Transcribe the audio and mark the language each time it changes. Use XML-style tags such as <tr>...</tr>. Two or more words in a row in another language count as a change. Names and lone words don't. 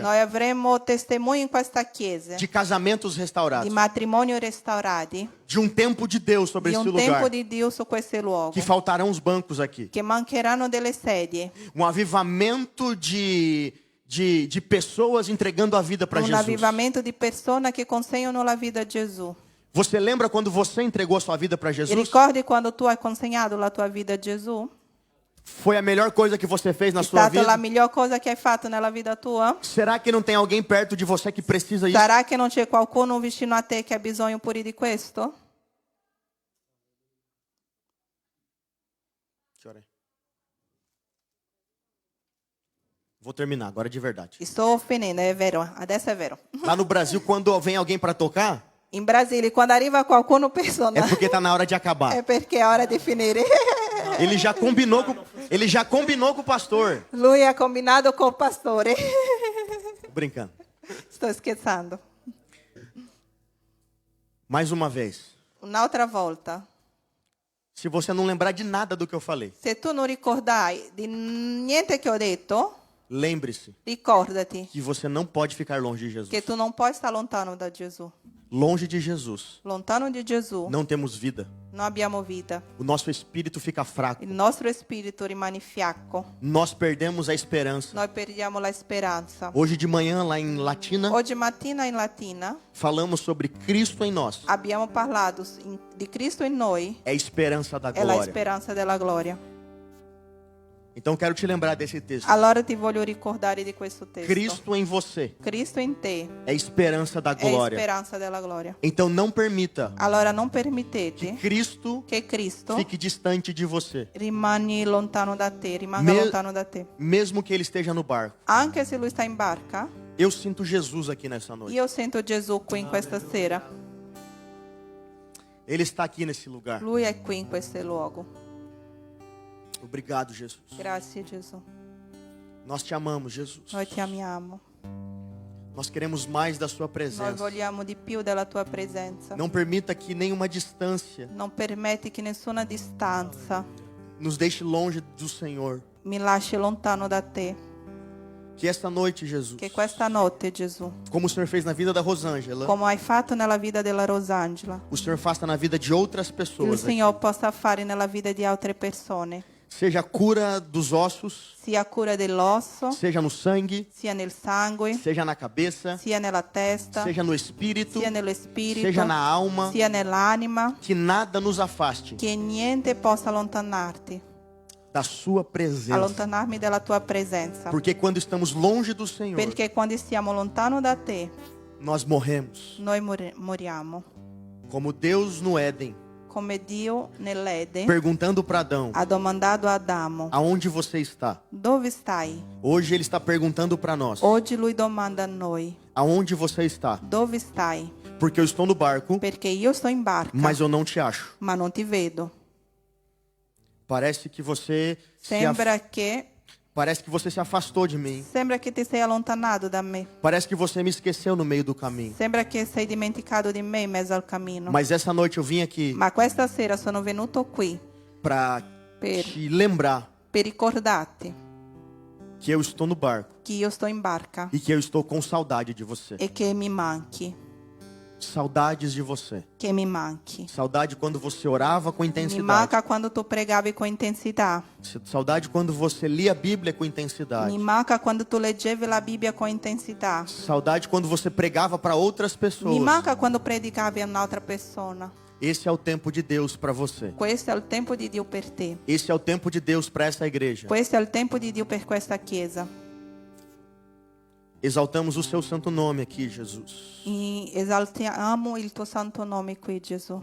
<it>Noi avremo testimoni in questa chiesa</it> <pt>de casamentos</pt> <it>di</it> <pt>restaurados,</pt> <it>matrimoni restaurati,</it> <pt>de um tempo de Deus sobre</pt> <it>di</it> <pt>esse</pt> <it>un tempo</it> <pt>lugar,</pt> <it>di Dio su questo luogo,</it> <pt>que faltarão os bancos aqui.</pt> <it>che mancheranno delle sedie,</it> <pt>Um avivamento de pessoas entregando a vida para</pt> <it>un</it> <pt>Jesus.</pt> <it>avvivamento di persone che consegnano la vita a Gesù.</it> <pt>Você lembra quando você entregou a sua vida para</pt> <it>E</it> <pt>Jesus?</pt> <it>ricordi quando tu hai consegnato la tua vita a Gesù?</it> <pt>Foi a melhor coisa que você fez na</pt> <it>È</it> <pt>sua</pt> <it>stata</it> <pt>vida?</pt> <it>la miglior cosa che hai fatto nella vita tua?</it> <pt>Será que não tem alguém perto de você que precisa disso?</pt> <it>Sarà che non c'è qualcuno vicino a te che ha bisogno pure di questo?</it> <pt>Chora aí. Vou terminar, agora de verdade.</pt> <it>Sto finendo, è vero, adesso è vero.</it> <pt>Lá no Brasil, quando vem alguém para tocar,</pt> <it>In Brasile, quando arriva qualcuno per</it> <pt>é</pt> <it>suonare,</it> <pt>porque tá na hora de acabar.</pt> <it>è perché è ora di finire.</it> <pt>Ele já combinou com o pastor.</pt> <it>Lui ha combinato col pastore.</it> <pt>Tô brincando.</pt> <it>Sto scherzando.</it> <pt>Mais uma vez.</pt> <it>Un'altra volta,</it> <pt>Se você não lembrar de nada do que eu falei,</pt> <it>se tu non ricordai di niente che ho detto,</it> <pt>lembre-se</pt> <it>ricordati</it> <pt>que você não pode ficar longe de Jesus.</pt> <it>che tu non puoi stare lontano da Gesù.</it> <pt>Longe de Jesus,</pt> <it>Lontano di Gesù</it> <pt>não temos vida.</pt> <it>non abbiamo vita.</it> <pt>O nosso espírito fica fraco.</pt> <it>Il nostro spirito rimane fiacco.</it> <pt>Nós perdemos a esperança.</pt> <it>Noi perdiamo la speranza.</it> <pt>Hoje de manhã, lá em Latina,</pt> <it>Oggi mattina in Latina</it> <pt>falamos sobre Cristo em nós.</pt> <it>abbiamo parlato di Cristo in noi,</it> <pt>É a esperança da</pt> <it>è la</it> <pt>glória.</pt> <it>speranza della gloria.</it> <pt>Então quero te lembrar desse texto.</pt> <it>Allora ti voglio ricordare di questo testo.</it> <pt>Cristo em você</pt> <it>Cristo in te</it> <pt>é a esperança da</pt> <it>è la</it> <pt>glória.</pt> <it>speranza della gloria.</it> <pt>Então não permita</pt> <it>Allora non</it> <pt>que</pt> <it>permettete</it> <pt>Cristo</pt> <it>che Cristo</it> <pt>fique distante de você,</pt> <it>rimanga lontano da te, lontano da te.</it> <pt>mesmo que ele esteja no barco.</pt> <it>Anche se lui sta in barca,</it> <pt>Eu sinto Jesus aqui nessa noite.</pt> <it>io sento Gesù qui in questa sera.</it> <pt>Ele está aqui nesse lugar.</pt> <it>Lui è qui in questo luogo.</it> <pt>Obrigado, Jesus.</pt> <it>Grazie Gesù.</it> <pt>Nós te amamos, Jesus.</pt> <it>Noi ti amiamo.</it> <pt>Nós queremos mais da sua</pt> <it>Noi</it> <pt>presença.</pt> <it>vogliamo di più della tua presenza.</it> <pt>Não permita que nenhuma distância</pt> <it>Non permetti che nessuna distanza</it> <pt>nos deixe longe do Senhor.</pt> <it>mi lasci lontano da te.</it> <pt>Que esta noite, Jesus,</pt> <it>Che questa notte, Gesù,</it> <pt>como o Senhor fez na vida da Rosângela,</pt> <it>come hai fatto nella vita della Rosangela,</it> <pt>o Senhor faça na vida de outras</pt> <it>il</it> <pt>pessoas.</pt> <it>Signore possa fare nella vita di altre persone.</it> <pt>seja a cura dos ossos,</pt> <it>sia cura dell'osso,</it> <pt>seja no sangue,</pt> <it>sia nel sangue,</it> <pt>seja na cabeça,</pt> <it>sia nella testa,</it> <pt>seja no espírito,</pt> <it>sia nello spirito,</it> <pt>seja na alma,</pt> <it>sia nell'anima,</it> <pt>que nada nos afaste</pt> <it>che niente possa allontanarti,</it> <pt>da sua presença.</pt> <it>allontanarmi dalla tua presenza.</it> <pt>Porque quando estamos longe do Senhor,</pt> <it>Perché quando stiamo lontano da te,</it> <pt>nós morremos.</pt> <it>noi moriamo.</it> <pt>Como Deus no Éden,</pt> <it>Come Dio nell'Eden</it> <pt>perguntando para Adão,</pt> <it>ha domandato a Adamo,</it> <pt>aonde você está?</pt> <it>dove stai?</it> <pt>Hoje ele está perguntando para nós,</pt> <it>Oggi lui domanda a noi,</it> <pt>aonde você está?</pt> <it>dove stai?</it> <pt>Porque eu estou no barco,</pt> <it>Perché io sto in barca,</it> <pt>mas eu não te acho.</pt> <it>ma non ti vedo.</it> <pt>Parece que você se afastou de mim.</pt> <it>Sembra che ti sei allontanato da me.</it> <pt>Parece que você me esqueceu no meio do caminho.</pt> <it>Sembra che sei dimenticato di me in mezzo al cammino.</it> <pt>Mas essa noite eu vim aqui</pt> <it>Ma questa sera sono venuto qui</it> <pt>para</pt> <it>per</it> <pt>te lembrar</pt> <it>ricordarti</it> <pt>que eu estou no barco</pt> <it>che io sto in barca</it> <pt>e que eu estou com saudade de você.</pt> <it>e che mi manchi.</it> <pt>Saudades de você.</pt> <it>Che mi manchi.</it> <pt>Saudade quando você orava com</pt> <it>Mi</it> <pt>intensidade.</pt> <it>manca quando tu pregavi con intensità.</it> <pt>Saudade quando você lia a Bíblia com intensidade.</pt> <it>Mi manca quando tu leggevi la Bibbia con intensità.</it> <pt>Saudade quando você pregava para outras pessoas.</pt> <it>Mi manca quando predicavi a un'altra persona.</it> <pt>Esse é o tempo de Deus para você.</pt> <it>Questo è il tempo di Dio per te.</it> <pt>Esse é o tempo de Deus para essa igreja.</pt> <it>Questo è il tempo di Dio per questa chiesa.</it> <pt>Exaltamos o seu santo nome aqui, Jesus.</pt> <it>E esaltiamo il tuo santo nome qui, Gesù.</it>